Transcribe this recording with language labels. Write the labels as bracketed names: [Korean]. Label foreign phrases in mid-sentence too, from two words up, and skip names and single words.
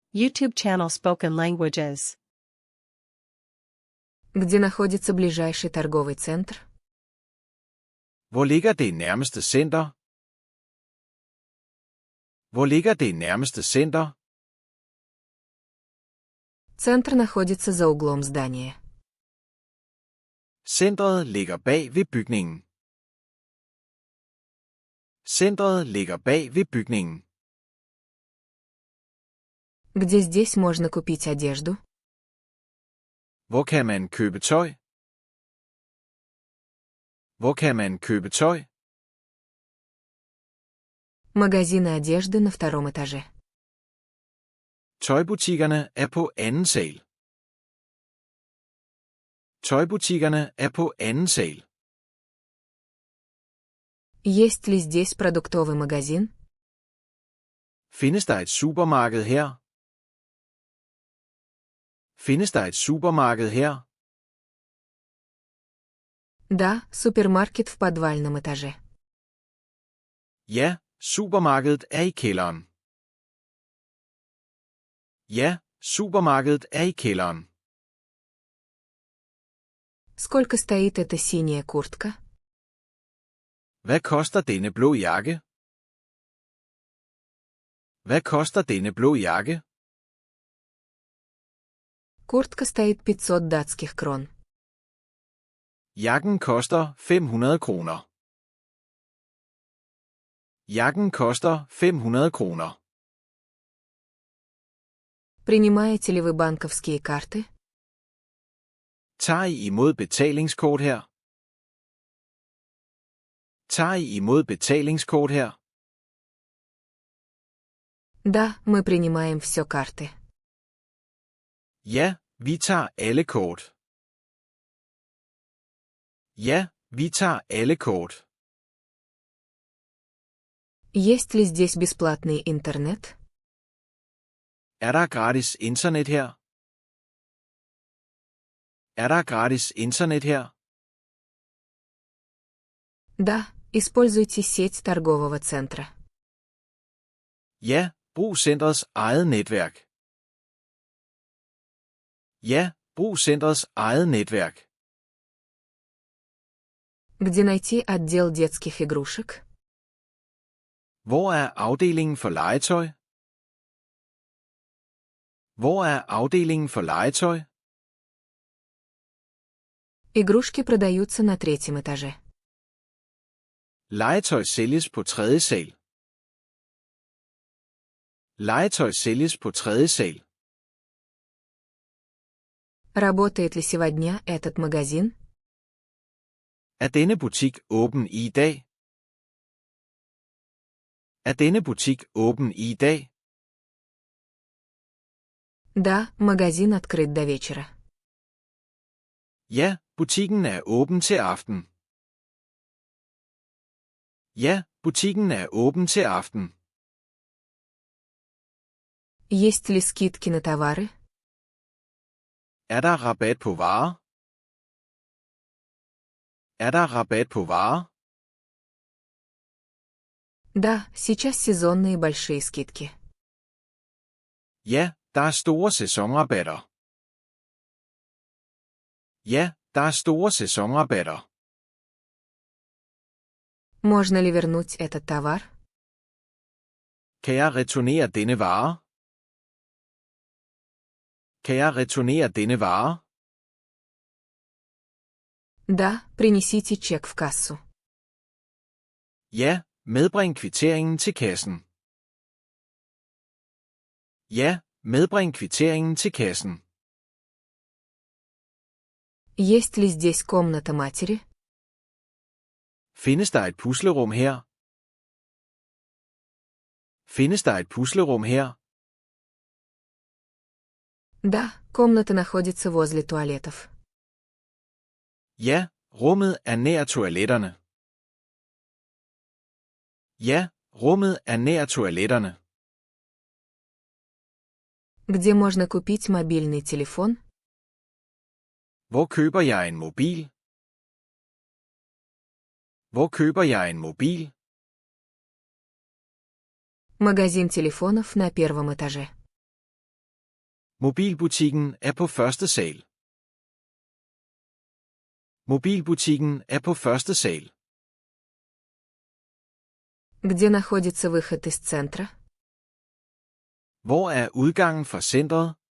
[English] YouTube channel Spoken Languages. [Russian] Где находится ближайший торговый центр? [Danish] Hvor ligger det nærmeste center? Hvor ligger det nærmeste center? [Russian] Центр находится за углом здания. [Danish] Centret ligger bag ved bygningen. Centret ligger bag ved bygningen. [Russian] Где здесь можно купить одежду? [Danish] Hvor kan man købe tøj? Hvor kan man købe tøj? [Russian] Магазины одежды на втором этаже. [Danish] Tøjbutikkerne er på anden sal. Tøjbutikkerne er på anden sal. [Russian] Есть ли здесь продуктовый магазин? [Danish] Findes der et supermarked her? Findes der et supermarked her? [Russian] Да, супермаркет в подвальном этаже. [Danish] Ja, supermarkedet er i kælderen. Ja, supermarkedet er i kælderen. [Russian] Сколько стоит эта синяя куртка? [Danish] Hvad koster denne blå jakke? Hvad koster denne blå jakke? [Russian] Куртка стоит 500 датских крон. [Danish] Jakken koster 500 kroner. Jakken koster 500 kroner. [Russian] Принимаете ли вы банковские карты? [Danish] Tager I imod betalingskort her? Tager I imod betalingskort her? [Russian] Да, мы принимаем все карты. [Danish] Ja, vi tager alle kort. Ja, vi tager alle kort. [Russian] Есть ли здесь бесплатный интернет? [Danish] Er der gratis internet her? Er der gratis internet her? [Russian] Да, используйте сеть торгового центра. [Danish] Ja, brug centrets eget netværk. Ja, brug centrets eget netværk. [Russian] Где найти отдел детских игрушек? [Danish] Hvor er afdelingen for legetøj? Hvor er afdelingen for legetøj? [Russian] Игрушки продаются на третьем этаже. [Danish] Legetøj sælges på tredje sal. Legetøj sælges på tredje sal. [Russian] Работает ли сегодня этот магазин? [Danish] Er denne butik åben i dag? Er denne butik åben i dag? [Russian] Да, магазин открыт до вечера. [Danish] Ja, butikken er åben til aften. Ja, butikken er åben til aften. [Russian] Есть ли скидки на товары? [Danish] Er der rabat på varer? Er der rabat på varer? [Russian] Да, сейчас сезонные большие скидки. [Danish] Ja, der er store sæsonrabatter. Ja, der er store sæsonrabatter. [Russian] Можно ли вернуть этот товар? [Danish] Kan jeg returnere denne vare? Kan jeg returnere denne vare? [Russian] Да, принесите чек в кассу. [Danish] Ja, medbring kvitteringen til kassen. Ja, medbring kvitteringen til kassen. [Russian] Есть ли здесь комната матери? [Danish] Findes der et puslerum her? Findes der et puslerum her? [Russian] Да, комната находится возле туалетов. [Danish] Ja, rummet er nær toiletterne. Ja, rummet er nær toiletterne. [Russian] Где можно купить мобильный телефон? [Danish] Hvor køber jeg en mobil? Hvor køber jeg en mobil? [Russian] Магазин телефонов на первом этаже. [Danish] Mobilbutikken er på første sal. Mobilbutikken er på første sal. [Russian] Где находится выход из центра? [Danish] Hvor er udgangen fra centret?